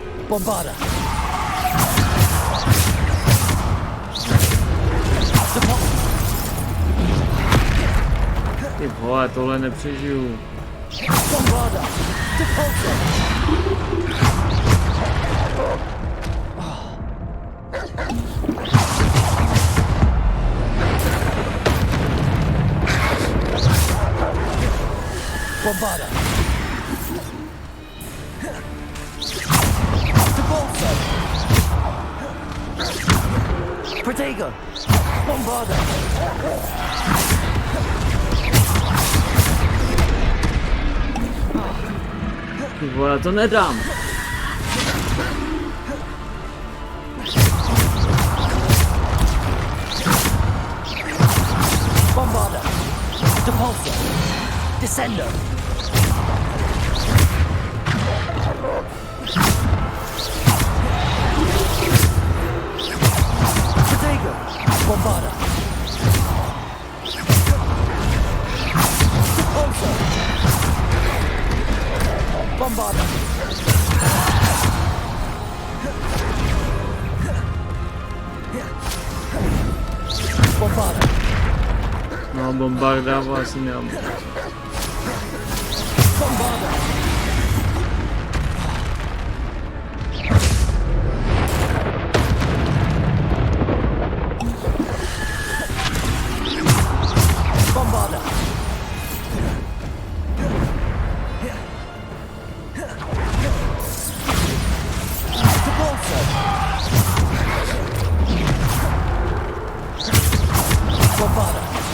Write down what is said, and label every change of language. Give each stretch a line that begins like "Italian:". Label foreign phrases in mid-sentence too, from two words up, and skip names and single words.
Latin: Bombarda.
Czech: Ty vole, tohle nepřežiju.
Latin: Bombarda. Bombarda. Protego. Bombarda.
Czech: Ty vole, to nedám.
Latin: Bombarda. Depulso. Descendo. Protego. Bombarda. Depulso. Bombarda. Bombarda.
Czech: No, bombarda vlastně nemám.
Latin: Bombarda. Bombarda. Bombarda.